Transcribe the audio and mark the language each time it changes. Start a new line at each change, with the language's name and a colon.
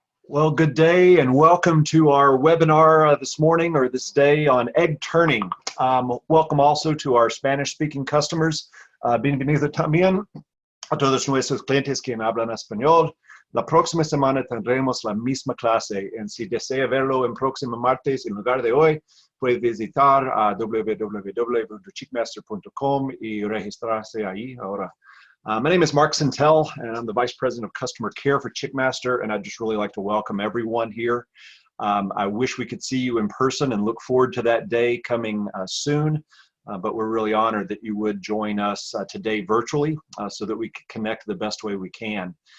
English: Well, good day and welcome to our webinar this morning or this day on egg turning. Welcome also to our Spanish-speaking customers.
Spanish: Bienvenido también a todos nuestros clientes que hablan español. La próxima semana tendremos la misma clase. Si desea verlo en próximo martes en lugar de hoy, puede visitar www.chickmaster.com y registrarse ahí ahora.
English: My name is Mark Sintel, and I'm the Vice President of Customer Care for Chickmaster, and I'd just really like to welcome everyone here. I wish we could see you in person and look forward to that day coming soon, but we're really honored that you would join us today virtually so that we can connect the best way we can.